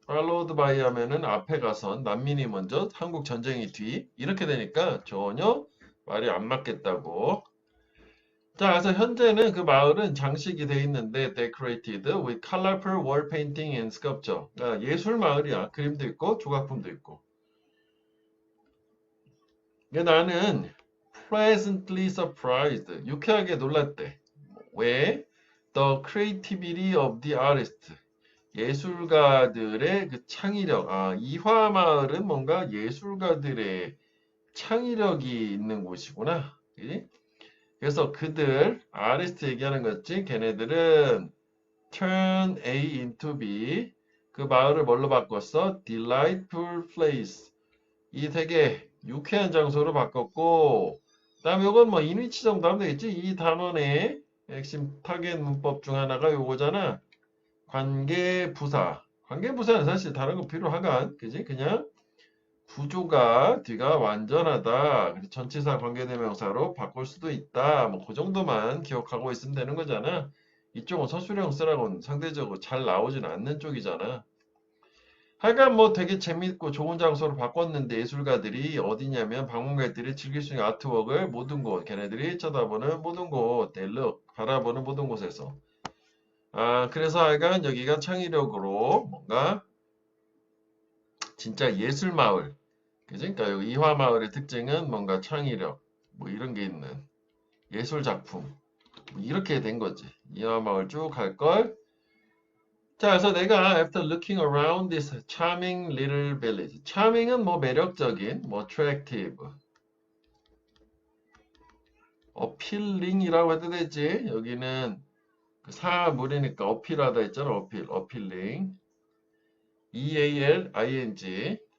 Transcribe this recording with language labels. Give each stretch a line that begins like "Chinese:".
Korean: followed by 하면은 앞에 가선 난민이 먼저 한국 전쟁이 뒤 이렇게 되니까 전혀 말이 안 맞겠다고. 자, 그래서 현재는 그 마을은 장식이 돼 있는데
English: decorated with colorful wall painting and sculpture.
Korean: 그러니까 예술 마을이야. 그림도 있고 조각품도 있고. 나는
English: pleasantly surprised.
Korean: 유쾌하게 놀랐대. 왜?
English: The creativity of the artist.
Korean: 예술가들의 그 창의력. 아, 이화마을은 뭔가 예술가들의 창의력이 있는 곳이구나. 그치? 그래서 그들, 아리스트 얘기하는 거지. 걔네들은
English: turn A into B.
Korean: 그 마을을 뭘로 바꿨어?
English: delightful place.
Korean: 이 되게 유쾌한 장소로 바꿨고, 그다음에 이건 뭐 인위치 정도 하면 되겠지. 이 단원의 핵심 타겟 문법 중 하나가 요거잖아. 관계부사. 관계부사는 사실 다른 거 필요하간, 그지? 그냥 구조가 뒤가 완전하다. 그래서 전치사 관계대명사로 바꿀 수도 있다. 뭐 그 정도만 기억하고 있으면 되는 거잖아. 이쪽은 서술형 쓰라고는 상대적으로 잘 나오진 않는 쪽이잖아. 하여간 뭐 되게 재밌고 좋은 장소로 바꿨는데 예술가들이 어디냐면 방문객들이 즐길 수 있는 아트웍을 모든 곳, 걔네들이 쳐다보는 모든 곳, they look, 바라보는 모든 곳에서. 아, 그래서 하여간 여기가 창의력으로 뭔가 진짜 예술마을. 그지? 그러니까 여기 이화마을의 특징은 뭔가 창의력, 뭐 이런 게 있는 예술작품. 뭐 이렇게 된 거지. 이화마을 쭉 갈 걸. 자, 그래서 내가
English: after looking around this charming little village.
Korean: charming은 뭐 매력적인, 뭐 attractive, appealing이라고 해도 되지. 여기는 그 사물이니까 어필하다 했잖아. appealing. E-A-L-I-N-G.